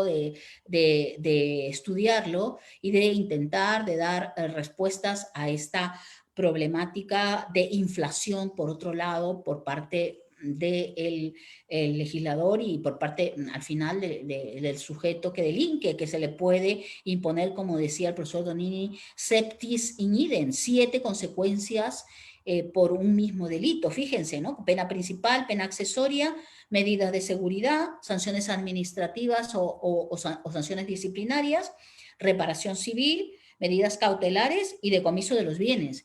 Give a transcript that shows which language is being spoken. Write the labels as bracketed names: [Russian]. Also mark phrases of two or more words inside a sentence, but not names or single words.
[Spanish] de estudiarlo y de intentar de dar respuestas a esta problemática de inflación, por otro lado, por parte del legislador y por parte, al final, del sujeto que delinque, que se le puede imponer, como decía el profesor Donini, [Latin] septis in idem, [Spanish] 7 consecuencias por un mismo delito. Fíjense, ¿no? Pena principal, pena accesoria, medidas de seguridad, sanciones administrativas o sanciones disciplinarias, reparación civil, medidas cautelares y decomiso de los bienes.